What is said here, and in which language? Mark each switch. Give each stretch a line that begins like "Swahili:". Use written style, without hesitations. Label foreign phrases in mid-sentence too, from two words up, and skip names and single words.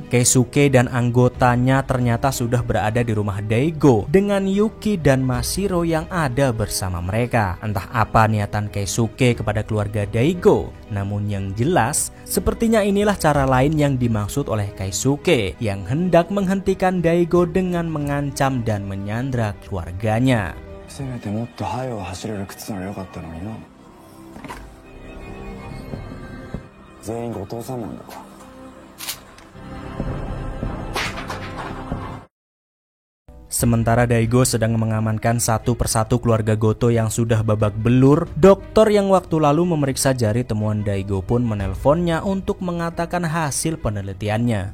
Indonesian: Keisuke dan anggotanya ternyata sudah berada di rumah Daigo dengan Yuki dan Mashiro yang ada bersama mereka. Entah apa niatan Keisuke kepada keluarga Daigo, namun yang jelas sepertinya inilah cara lain yang dimaksud oleh Keisuke yang hendak menghentikan Daigo dengan mengancam dan menyandra keluarganya.
Japanese: せめてもっと早く走れる靴ならよかったのにな。全員後藤さんなんだろ。
Indonesian: Sementara Daigo sedang mengamankan satu persatu keluarga Goto yang sudah babak belur, dokter yang waktu lalu memeriksa jari temuan Daigo pun menelponnya untuk mengatakan hasil penelitiannya.